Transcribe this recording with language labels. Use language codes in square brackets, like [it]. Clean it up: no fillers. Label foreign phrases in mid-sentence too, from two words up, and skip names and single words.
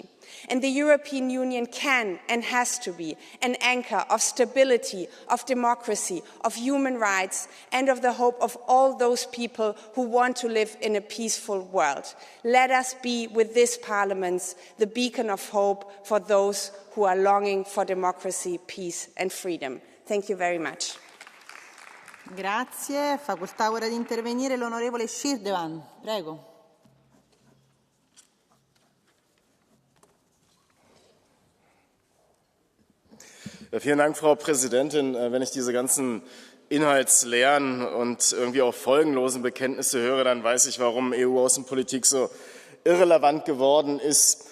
[en] And the European Union can and has to be an anchor of stability, of democracy, of human rights, and of the hope of all those people who want to live in a peaceful world. Let us be, with this Parliament, the beacon of hope for those who are longing for democracy, peace, and freedom. Thank you very much. [it] Grazie. Facoltà ora di intervenire l'onorevole Shirdevan. Prego. [de] Ja, vielen Dank, Frau Präsidentin. Wenn ich diese ganzen inhaltsleeren und irgendwie auch folgenlosen Bekenntnisse höre, dann weiß ich, warum EU-Außenpolitik so irrelevant geworden ist.